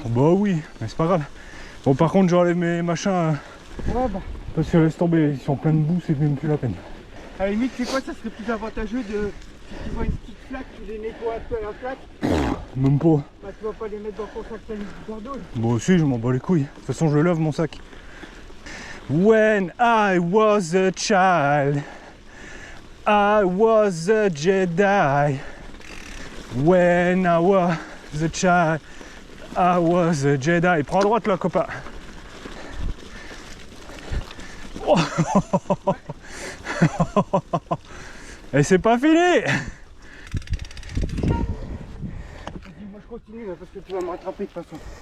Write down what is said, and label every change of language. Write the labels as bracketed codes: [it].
[fr] Bah oui, mais c'est pas grave. Bon, par contre, j'enlève mes machins. Ouais, bah. Parce que laisse tomber, ils sont pleins de boue, c'est même plus la peine. À la limite, c'est quoi? Ça serait plus avantageux de. Si tu vois une petite flaque, tu les nettoies un peu à la flaque. Même pas. Bah, tu vas pas les mettre dans ton sac sanitaire. Bon, aussi, je m'en bats les couilles. De toute façon, je lave mon sac. [en] When I was a child, I was a Jedi. When I was the child, I was a Jedi. [fr] Prends à droite là, copain. Oh. Et c'est pas fini. Moi je continue là, parce que tu vas me rattraper de toute façon.